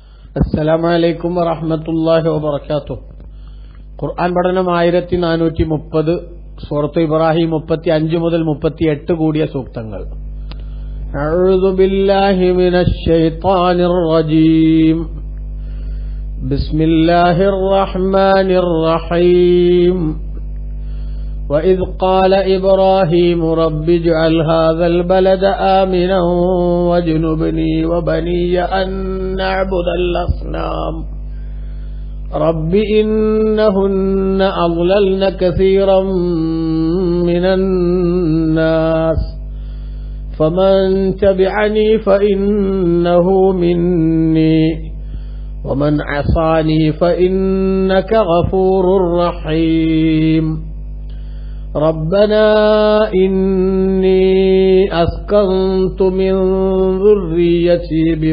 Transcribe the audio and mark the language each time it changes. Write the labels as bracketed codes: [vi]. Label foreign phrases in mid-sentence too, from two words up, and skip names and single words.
[ar] السلام عليكم ورحمة الله وبركاته. [ml] ഖുർആൻ പഠനം 1430, സൂറത്ത് ഇബ്രാഹിം 35 മുതൽ 38 കൂടിയ സൂക്തങ്ങൾ. [ar] أعوذ بالله من الشيطان الرجيم. بسم الله الرحمن الرحيم. وإذ قال إبراهيم رب اجعل هذا البلد آمنا واجنبني وبني أن نعبد الأصنام رب إنهن أضللن كثيرا من الناس فمن تبعني فإنه مني ومن عصاني فإنك غفور رحيم ربنا إني أسكنت من ذريتي